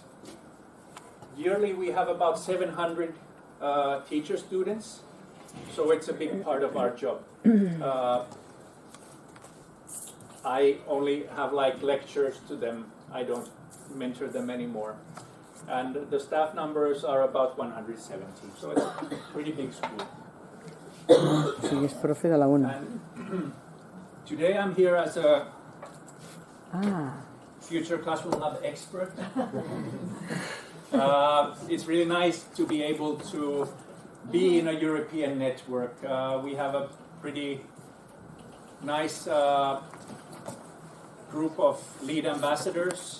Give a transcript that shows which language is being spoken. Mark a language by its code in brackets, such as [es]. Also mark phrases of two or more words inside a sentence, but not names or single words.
[en] Yearly we have about 700 teacher students, so it's a big part of our job. I only have like lectures to them. I don't mentor them anymore. And the staff numbers are about 170, so it's a pretty big school. [ca] Sí, és profe de la UNA. [en] And today I'm here as a Ah, Future Classroom Lab expert. It's really nice to be able to be in a European network. We have a pretty nice group of lead ambassadors.